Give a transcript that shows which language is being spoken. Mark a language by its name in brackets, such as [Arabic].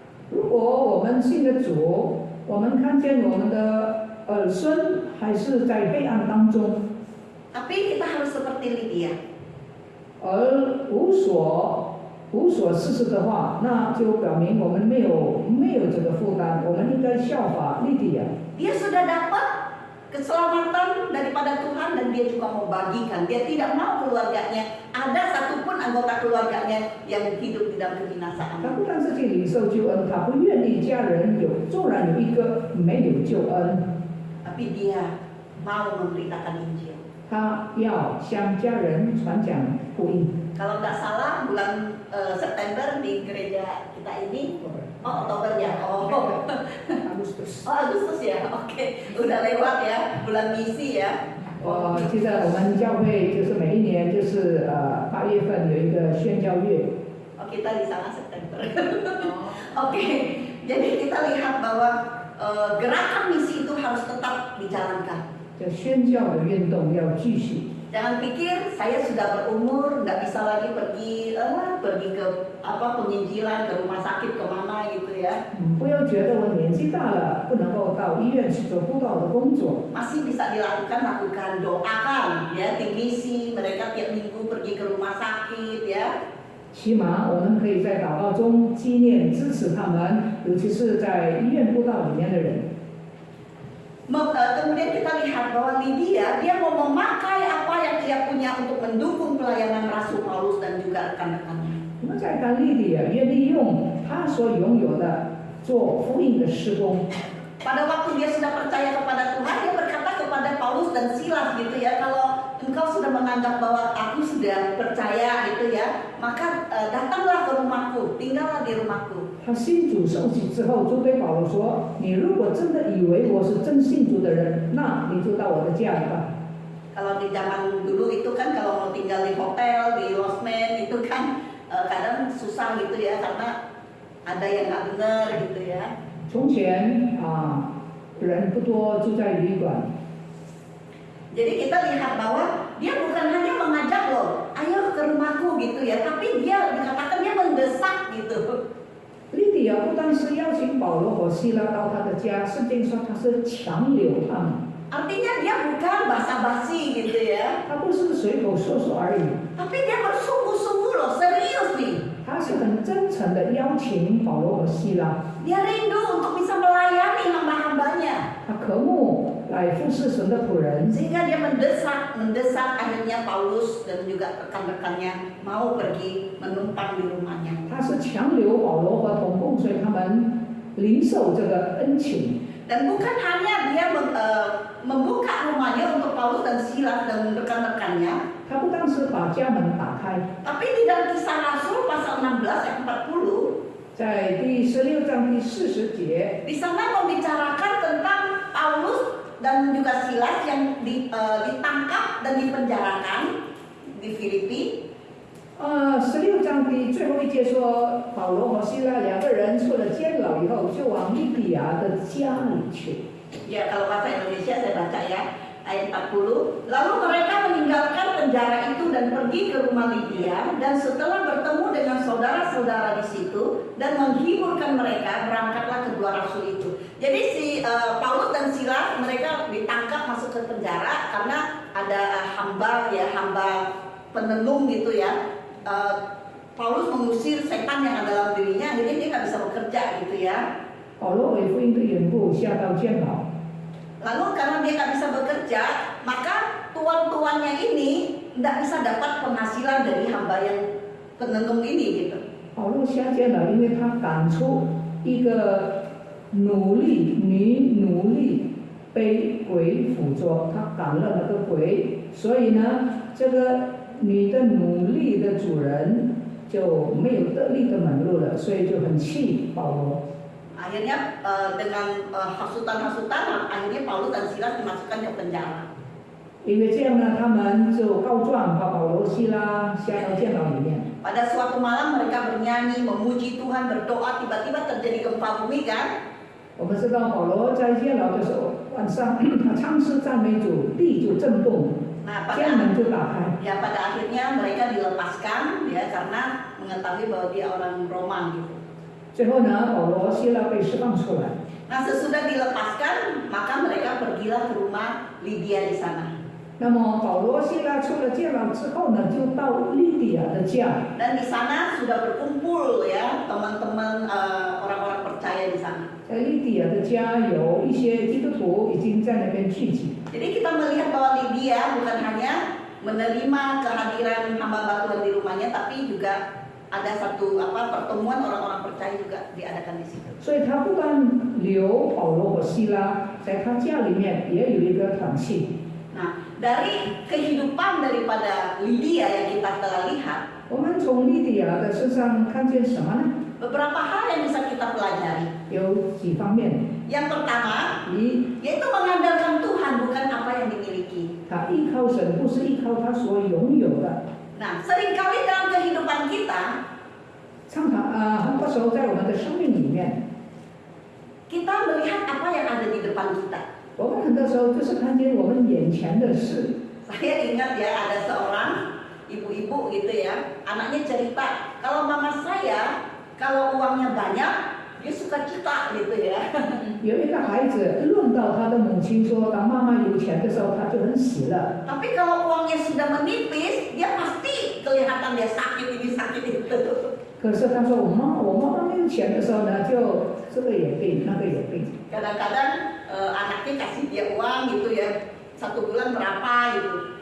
[Chinese] 如果我们信了主，我们看见我们的儿孙还是在黑暗当中， [Indonesian] Tapi kita harus seperti Lydia. [Chinese] 而无所事事的话，那就表明我们没有这个负担，我们应该效法利底亚。 [Indonesian] Dia sudah dapat keselamatan daripada Tuhan dan dia juga mau bagikan. Dia tidak mau keluarganya, ada satupun anggota keluarganya yang hidup di dalam kebinasaan. [Chinese] 他不但自己领受救恩，他不愿意家人纵然有一个没有救恩， [Indonesian] Tapi dia mau memberitakan Injil. [Chinese] 他要向家人传讲福音。 [Indonesian] Kalau tidak salah bulan September di gereja kita ini, Oktober ya, Agustus。 Agustus ya, oke, udah lewat ya, bulan misi ya. [Chinese] 我记得我们教会就是每一年就是8月份有一个宣教月。 [Indonesian] Oh kita di sana September. Oke, jadi kita lihat bahwa gerakan misi itu harus tetap dijalankan. [Chinese] 这宣教的运动要继续。 [Indonesian] Jangan pikir saya sudah berumur, nggak bisa lagi pergi ke penginjilan, ke rumah sakit kemana gitu ya. [Chinese] 不要觉得我年纪大了，不能够到医院去做布道的工作。 [Indonesian] Masih bisa lakukan, doakan ya, tim misi, mereka tiap minggu pergi ke rumah sakit ya. [Chinese] 起码我们可以在祷告中纪念支持他们，尤其是在医院布道里面的人。 [Indonesian] Kemudian kita lihat bahwa Lydia, dia mau memakai apa yang dia punya untuk mendukung pelayanan Rasul Paulus dan juga rekan-rekannya. [Chinese] 我们再看利底亚愿利用他所拥有的做福音的施工。 [Indonesian] Pada waktu dia sudah percaya kepada Tuhan, dia berkata kepada Paulus dan Silas gitu ya, kalau engkau sudah menganggap bahwa aku sudah percaya gitu ya, maka datanglah ke rumahku, tinggallah di rumahku. [Chinese] 他信主受洗之后，就对保罗说：“你如果真的以为我是真信主的人，那你就到我的家来吧。” [Indonesian] Kalau di zaman dulu itu kan kalau mau tinggal di hotel, di losmen itu kan kadang susah gitu ya, karena ada yang nggak benar gitu ya. [Chinese] 从前人不多住在旅馆。 [Indonesian] Jadi kita lihat bahwa dia bukan hanya mengajak loh, ayo ke rumahku gitu ya, tapi dia dikatakan dia mendesak gitu. [Chinese] 利底亚不但是邀请保罗和希拉到他的家，圣经说他是强留他们。 [Indonesian] Artinya dia bukan basa-basi gitu ya, [Chinese] 他不是随口说说而已， [Indonesian] tapi dia bersungguh-sungguh loh, serius nih. [Chinese] 他是很真诚的邀请保罗和希拉。 [Indonesian] Dia rindu untuk bisa melayani hamba-hambanya. [Chinese] 他渴慕来服侍神的仆人， [Indonesian] Sehingga dia mendesak akhirnya Paulus dan juga rekan-rekannya mau pergi menumpang di rumahnya. [Chinese] 他是强留保罗和同工，所以他们领受这个恩情。 [Indonesian] Dan bukan hanya dia membuka rumahnya untuk Paulus dan Silas dan rekan-rekannya, [Chinese] 他不但是把家门打开， [Indonesian] tapi di dalam Kisah Rasul pasal 16 ayat 40, [Chinese] 在第16章第40节， [Indonesian] di sana membicarakan tentang Paulus dan juga Silas yang ditangkap dan dipenjarakan di Filipi. [Chinese] 16章的最后一节说，保罗和希拉两个人出了监牢以后，就往利比亚的家里去。 [Indonesian] Ya kalau bahasa Indonesia saya baca ya, ayat 40. Lalu mereka meninggalkan penjara itu dan pergi ke rumah Lydia, dan setelah bertemu dengan saudara-saudara di situ dan menghiburkan mereka, berangkatlah kedua rasul itu. Jadi si Paulus dan Silas mereka ditangkap masuk ke penjara karena ada hamba penenung gitu ya. Paulus mengusir setan yang ada dalam dirinya, jadi dia nggak bisa bekerja gitu ya. [Chinese] 保罗为福音的缘故下到监牢。 [Indonesian] Lalu karena dia nggak bisa bekerja, maka tuan-tuannya ini nggak bisa dapat penghasilan dari hamba yang penenung ini gitu. [Chinese] 保罗下监了，因为他赶出一个女奴隶被鬼附着，他赶了那个鬼，所以呢，这个女的奴隶的主人就没有得力的门路了，所以就很气保罗。 [Indonesian] Akhirnya dengan hasutan-hasutan, akhirnya Paulus dan Silas dimasukkan ke penjara. [Chinese] 因为这样呢，他们就告状，把保罗、希拉下到监牢里面。 [Indonesian] Pada suatu malam mereka bernyanyi, memuji Tuhan, berdoa, tiba-tiba terjadi gempa bumi kan? [Chinese] 我们知道保罗在监牢的时候，晚上他唱诗赞美主，地就震动， [Indonesian] Nah, [Chinese] 监门就打开。 [Indonesian] pada akhirnya mereka dilepaskan ya karena mengetahui bahwa dia orang Roma gitu. [Chinese] 最后呢，保罗、希拉被释放出来。 [Indonesian] Nah, sesudah dilepaskan, maka mereka pergilah ke rumah Lydia di sana. [Chinese] 那么保罗、希拉出了监牢之后呢，就到利底亚的家。 [Indonesian] Dan di sana sudah berkumpul ya teman-teman orang-orang percaya di sana. [Chinese] 在利底亚的家有一些基督徒已经在那边聚集。 [Indonesian] Jadi kita melihat bahwa Lydia bukan hanya menerima kehadiran hamba Tuhan di rumahnya, tapi juga ada satu pertemuan orang-orang percaya juga diadakan di situ. [Chinese] 所以他不但留保罗和希拉在他家里面，也有一个团契。 [Indonesian] Nah, dari kehidupan daripada Lydia yang kita telah lihat, [Chinese] 我们从利底亚的身上看见什么呢？ [Indonesian] beberapa hal yang bisa kita pelajari. [Chinese] 有几方面。 [Indonesian] Yang pertama, [Chinese] 一， [Indonesian] yaitu mengandalkan Tuhan bukan apa yang dimiliki. [Chinese] 他依靠神，不是依靠他所拥有的。 [Indonesian] Nah, seringkali dalam kehidupan kita, [Chinese] 很多时候在我们的生命里面， [Indonesian] kita melihat apa yang ada di depan kita. [Chinese] 我们很多时候就是看见我们眼前的事。 [Indonesian] Saya ingat ya ada seorang ibu-ibu gitu ya, anaknya cerita, kalau mama saya kalau uangnya banyak, dia suka cita gitu ya. [Chinese] 有一个孩子论到他的母亲说，当妈妈有钱的时候，他就很喜乐。 [Indonesian] Tapi kalau uangnya sudah menipis, dia pasti kelihatan dia sakit ini sakit itu. [Chinese] 可是他说，我妈妈没有钱的时候呢，就这个也病，那个也病。 [Indonesian] Kadang-kadang anaknya kasih dia uang gitu ya, 1 bulan berapa gitu.